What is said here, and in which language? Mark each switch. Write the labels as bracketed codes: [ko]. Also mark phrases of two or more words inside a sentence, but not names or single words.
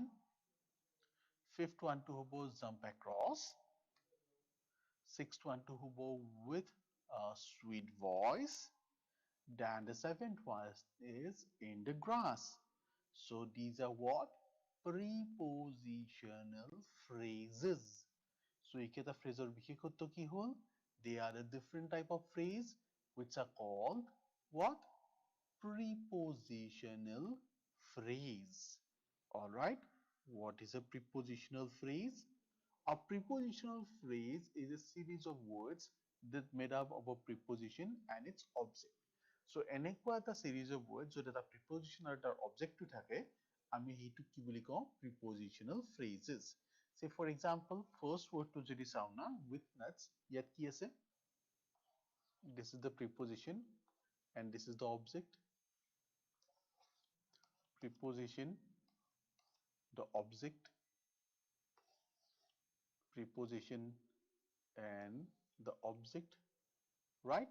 [en] Fifth one to hobo jump across. Sixth one to hobo with a sweet voice. Then the seventh one is in the grass. So these are what? Prepositional phrases. [as] So এইকেইটা phraseৰ বিশেষত্ব কি হ'ল? [en] They are a different type of phrase which are called what? Prepositional phrase. Alright, what is a prepositional phrase? A prepositional phrase is a series of words that made up of a preposition and its object. [as] So এনেকুৱা এটা [en] series of words [as] য'ত এটা preposition আৰু তাৰ object টো থাকে, আমি সেইটো কি বুলি কওঁ? [en] Prepositional phrases. Say for example, first word [as] টো যদি চাওঁ না, [en] with nuts, [as] ইয়াত কি আছে? [en] This is the preposition and this is the object. Preposition, the object, preposition and the object, right?